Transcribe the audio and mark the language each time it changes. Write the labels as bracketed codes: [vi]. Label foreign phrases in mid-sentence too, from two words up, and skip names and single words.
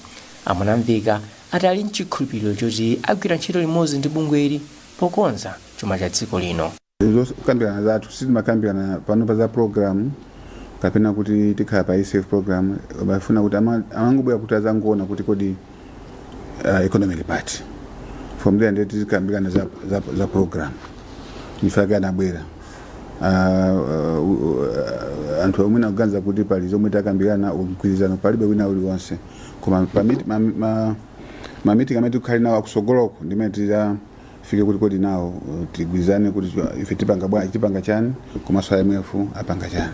[ny] Mwanamveka ati ali mchikhulupiriro choti agwira ntchito limodzi ndi bungweli pokonza chuma cha dziko lino. Zokambirana zathu sizimakambirana panopa za program kapena kuti tikhala pa ICF program, bafuna kuti amangobwera kuti azangoona kuti kodi [en] economic part from there [ny] ndeti tikambirana za program ifaka anabwera anthu omwe nakuganiza kuti pali zomwe takambirana umkwirizano palibe wina uliwonse, koma mamiti kamene tikukhali nawo akusogoloko ndimene tizafike kuti kodi nawo tigwirizane kuti ife tipanga chani komanso IMF apanga chani.